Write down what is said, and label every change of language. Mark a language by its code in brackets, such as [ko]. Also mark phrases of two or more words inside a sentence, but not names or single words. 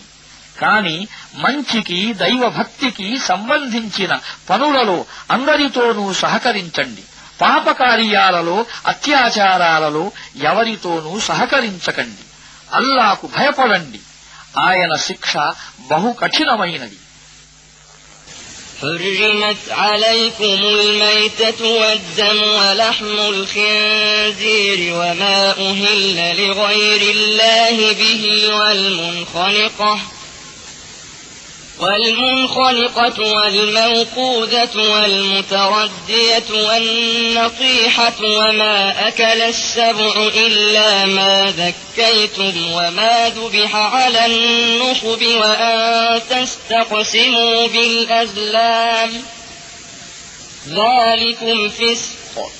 [te] కాని మంచికి, దైవభక్తికి సంబంధించిన పనులలో అందరితోనూ సహకరించండి. పాపకార్యాలలో, అత్యాచారాలలో ఎవరితోనూ సహకరించకండి. అల్లాకు భయపడండి. ఆయన శిక్ష బహు కఠినమైనది. [ar] حرمت عليكم الميتة والدم ولحم الخنزير وما أهل لغير الله به والمنخنقة والموقوذة والمتردية والنطيحة وما أكل السبع إلا ما ذكيتم وما ذبح على النصب وأن تستقسموا بالأزلام ذلكم فسق